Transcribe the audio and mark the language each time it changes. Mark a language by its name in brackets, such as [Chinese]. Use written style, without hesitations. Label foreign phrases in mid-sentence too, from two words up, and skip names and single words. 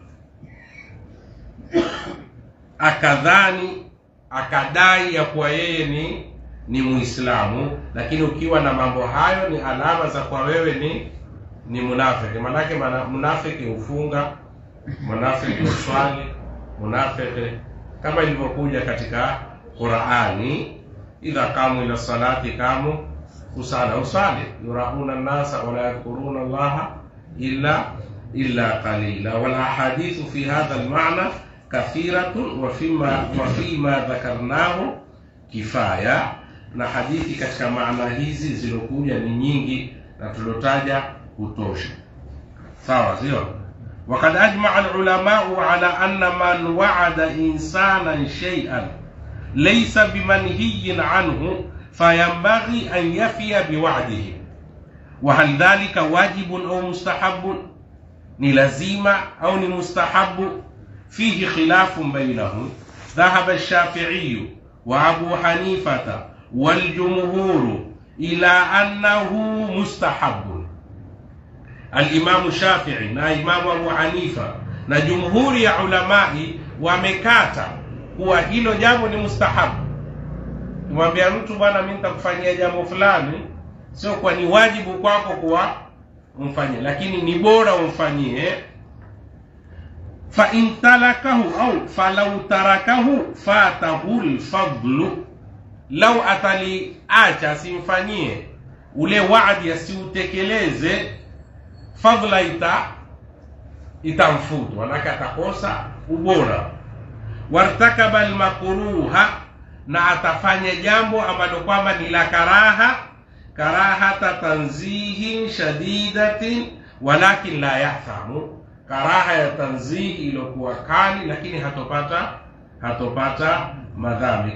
[Swahili] akadhani, akadai ya kuwa yeye ni Muislamu, lakini ukiwa na mambo hayo ni alama za kwa wewe ni munafiki. Manake munafiki ufunga, munafiki uswali, munafiki kama ilivyokuja katika Qur'ani, [Arabic] إذا قاموا إلى الصلاة قاموا كسالى, usali, يراءون الناس ولا يذكرون الله إلا قليلا. والأحاديث في هذا المعنى كثيرة وفيما ذكرناه كفاية, [Swahili] na hadithi katika maana hizi zilokuja ni nyingi na tulotaja kutosha. Sawa, sio? [Arabic] وقد أجمع العلماء على أن من وعد إنسانا شيئا ليس بمنهي عنه فينبغي أن يفي بوعده. وهل ذلك واجب أو مستحب, [Swahili] ni lazima au ni mustahabu? [Arabic] فيه خلاف بينهم ذهب الشافعي وأبو حنيفة والجمهور إلى أنه مستحب. [Swahili] Al-Imam Shafi'i na Imam Abu Hanifa na jumhuri ya ulamai wamekata kuwa hilo jambo ni mustahabu. Kumwambia mtu bwana, mimi nitakufanyia jambo fulani, sio kwa ni wajibu kwako kuwa umfanyie, lakini ni bora umfanyie. [Arabic] فإن تركه أو فلو تركه فاته الفضل, [Swahili] lau ataliacha simfanyie ule waadi asiutekeleze, fadla itamfutu, manaka atakosa ubora. [Arabic] وارتكب المكروه, [Swahili] na atafanya jambo ambalo kwamba ni la [Arabic] كراهة تنزيه شديدة ولكن لا يأثم, [Swahili] karaha ya tanzihi iliyokuwa kali lakini hatopata madhambi.